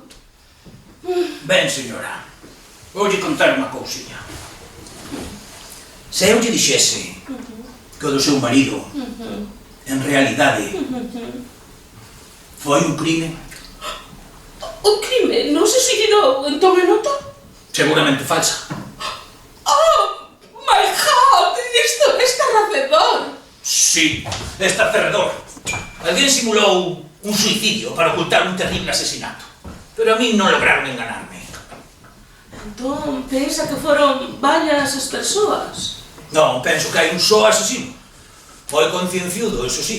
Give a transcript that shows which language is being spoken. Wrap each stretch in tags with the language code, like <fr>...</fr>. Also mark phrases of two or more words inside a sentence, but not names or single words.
<gl>Ben, señora, voulle contar unha cousiña. Se eu lle dixese que o do seu marido, en realidade, foi un crime, O crime non se suicidou, entón é nota? seguramente falsa.</gl> <en>Oh, my God,</en> <gl>isto é estarracedor. Sí, estarcedor. Alguén simulou un suicidio para ocultar un terrible asesinato. Pero a mí non lograron enganarme. Entón, pensa que foron varias as persoas? Non, penso que hai un só asesino. Foi concienciudo, eso sí.</gl>